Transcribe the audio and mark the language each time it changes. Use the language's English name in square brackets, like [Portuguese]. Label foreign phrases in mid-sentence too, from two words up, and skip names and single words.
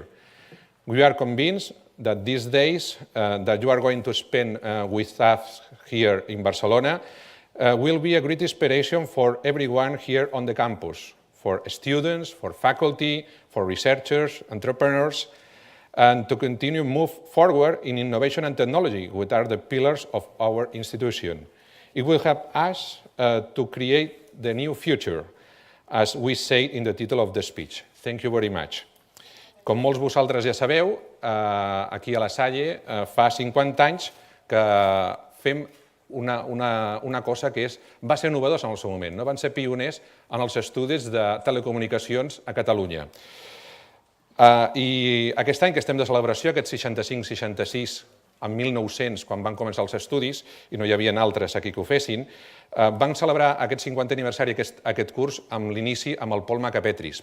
[English] We are convinced that these days that you are going to spend with us here in Barcelona will be a great inspiration for everyone here on the campus, for students, for faculty, for researchers, entrepreneurs, and to continue move forward in innovation and technology, which are the pillars of our institution. It will help us to create the new future, as we say in the title of the speech. Thank you very much. [Catalan] Com molts vosaltres ja sabeu, aquí a la Salle fa 50 anys que fem una cosa que va ser novedosa en el seu moment. Van ser pioners en els estudis de telecomunicacions a Catalunya. I aquest any que estem de celebració, aquest 65-66, en 1900, quan van començar els estudis, i no hi havia altres aquí que ho fessin, van celebrar aquest 50è aniversari, aquest curs, amb l'inici amb el Paul Macapetris.